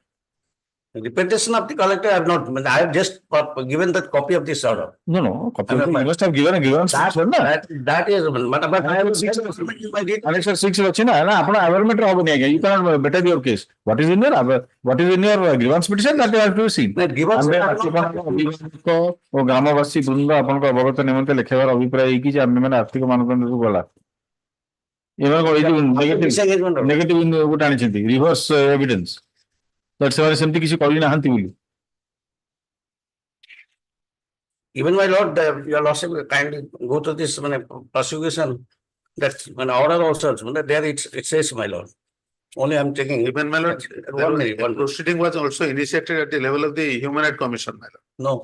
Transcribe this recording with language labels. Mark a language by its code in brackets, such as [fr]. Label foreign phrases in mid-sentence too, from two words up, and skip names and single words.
[en] Representation of the collector I have not. I have just given that copy of this order. No. Copy of you must have given a grievance. That is. But I have 6. Annexure 6 you cannot better your case. What is in your grievance petition that you have to see? [or] ଗ୍ରାମବାସୀ ବୃନ୍ଦ ଆପଣଙ୍କ ଅବଗତ ନିମନ୍ତେ ଲେଖିବାର ଅଭିପ୍ରାୟ ହେଇକି ଯେ ଆମେ ମାନେ ଆର୍ଥିକ ମାନଦଣ୍ଡକୁ ଗଲା ଏମାନେ ଏଇ ଯୋଉ ନେଗେଟିଭ ଗୋଟେ ଆଣିଛନ୍ତି [en] reverse evidence [or] ସେମାନେ ସେମିତି କିଛି କରିନାହାନ୍ତି ବୋଲି. [en] Even my lord, your lordship kindly go to this prosecution. That's an order also. There it says, my lord. Only I'm taking. Even my lord, one proceeding was also initiated at the level of the Human Rights Commission, my lord.